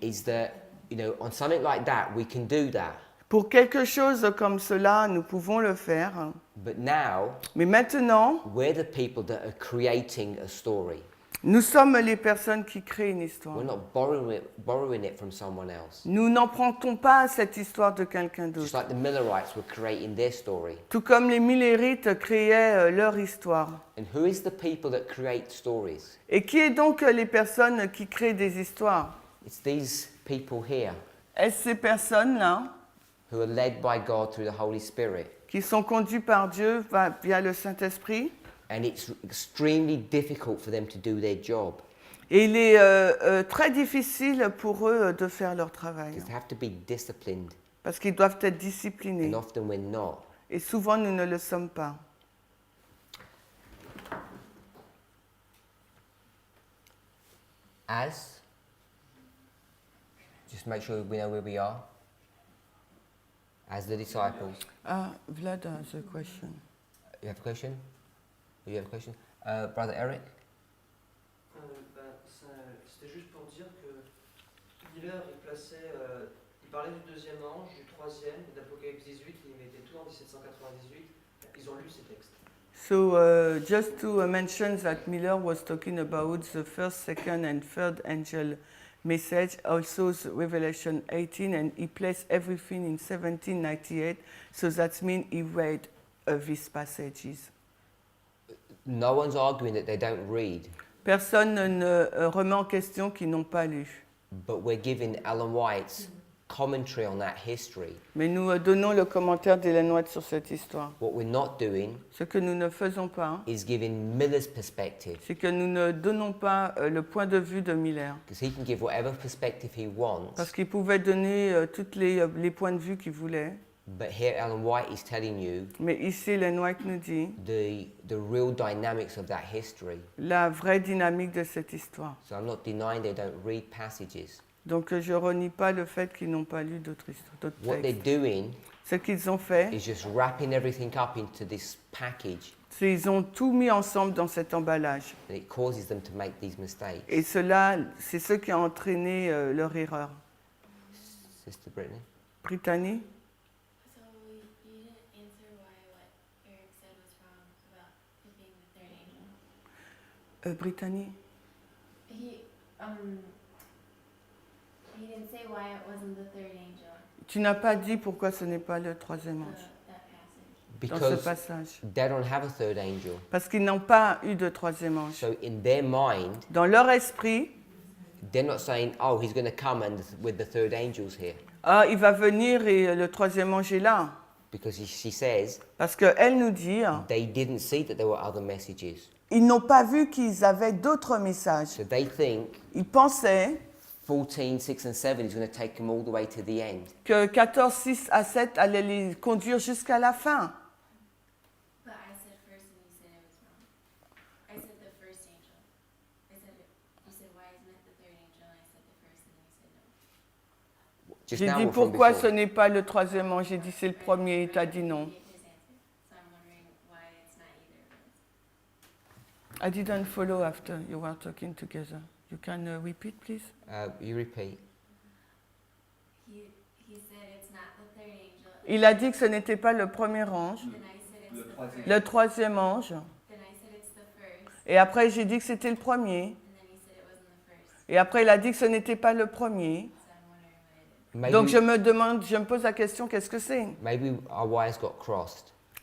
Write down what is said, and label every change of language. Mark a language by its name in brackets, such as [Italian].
[English] is that, on something like that, we can do that. [French] pour quelque chose comme cela, nous pouvons le faire. [English] But now, [French] Mais maintenant, [English] we're the people that are creating a story. [French] nous sommes les personnes qui créent une histoire. [English] We're not borrowing it from someone else. [French] Nous n'empruntons pas cette histoire de quelqu'un [English] Just [French] d'autre. [English] like the Millerites were creating their story. [French] Tout comme les Millérites créaient leur histoire. [English] And who is the people that create stories? [French] Et qui est donc les personnes qui créent des histoires? [English] It's these people here [French] Est-ce ces personnes-là [English] who are led by God through the Holy Spirit. [French] qui sont conduites par Dieu via le Saint-Esprit? [English] And it's extremely difficult for them to do their job [French] Et il est très difficile pour eux de faire leur travail. [English] because they have to be disciplined, [French] Parce qu'ils doivent être disciplinés. [English] and often we're not. [French] Et souvent, nous ne le sommes pas. [English] As Just make sure we know where we are as the disciples. Ah, Vlad has a question. You have a question? You have a question? Brother Eric? [French] C'était juste pour dire que Miller, il parlait du deuxième ange, du troisième, d'Apocalypse 18, il mettait tout en 1798. Ils ont lu ces textes. [English] So just to mention that Miller was talking about the first, second, and third angel message, also the Revelation 18, and he placed everything in 1798. So that means he read these passages. No one's arguing that they don't read, [French] Personne ne remet en question qu'ils n'ont pas lu. [English] but we're giving Ellen White's commentary on that history. [French] Mais nous donnons le commentaire d'Ellen White sur cette histoire. [English] What we're not doing [French] Ce que nous ne faisons pas, [English] is giving Miller's perspective, [French] c'est que nous ne donnons pas le point de vue de Miller. [English] because he can give whatever perspective he wants. [French] Parce qu'il pouvait donner tous les points de vue qu'il voulait. [English] But here Ellen White is telling you [French] Mais ici, Ellen White nous dit [English] the real dynamics of that history. [French] la vraie dynamique de cette histoire. [English] So I'm not denying they don't read passages. [French] Donc je ne renie pas le fait qu'ils n'ont pas lu d'autres histoires, d'autres [English] What they're [French] textes. [English] doing [French] Ce qu'ils ont fait, [English] is just wrapping everything up into this package, [French] c'est qu'ils ont tout mis ensemble dans cet emballage. [English] and it causes them to make these mistakes. [French] Et cela, c'est ce qui a entraîné leur erreur. [English] Sister Brittany? Brittany, So you didn't answer why what Eric said was wrong about it being the third angel. Brittany, He didn't say why it wasn't the third angel. [French] tu n'as pas dit pourquoi ce n'est pas le troisième ange [English] That passage. [French] dans ce [English] Because [French] passage. [English] they don't have a third angel. [French] Parce qu'ils n'ont pas eu de troisième ange. [English] So in their mind, [French] Dans leur esprit, [English] they're not saying, oh, he's going to come and with the third angel's here. [French] ah, il va venir et le troisième ange est là. [English] Because she says [French] Parce qu'elle nous dit, [English] they didn't see that there were other messages. [French] ils n'ont pas vu qu'ils avaient d'autres messages. [English] So they think [French] Ils pensaient [English] 14, 6 and 7 is going to take them all the way to the end. [French] que 14, 6 à 7 allait les conduire jusqu'à la fin. [English] But I said first and you said it was wrong. I said the first angel. I said it. You said why isn't it the third angel? And I said the first and then you said no. Just [French] J'ai [English] now [French] dit [English] or from [French] pourquoi [English] before? [French] ce n'est pas le troisième ange. J'ai dit c'est le premier. Il t'a dit non. [English] Gave his answer. So I'm wondering why it's not either of those. I didn't follow after you were talking together. You can repeat, please? You repeat. He said it's not the third angel. [French] Il a dit que ce n'était pas le premier ange, [English] Then I said it's [French] Le [English] the [French] troisième. [English] first. [French] le troisième ange. [English] Then I said it's the first. [French] Et après, j'ai dit que c'était le premier. [English] And then he said it wasn't the first. [French] Et après, il a dit que ce n'était pas le premier. [English] So I'm wondering what it is. Maybe, [French] Donc, je me pose la question, qu'est-ce que c'est? [English] maybe our wires got crossed.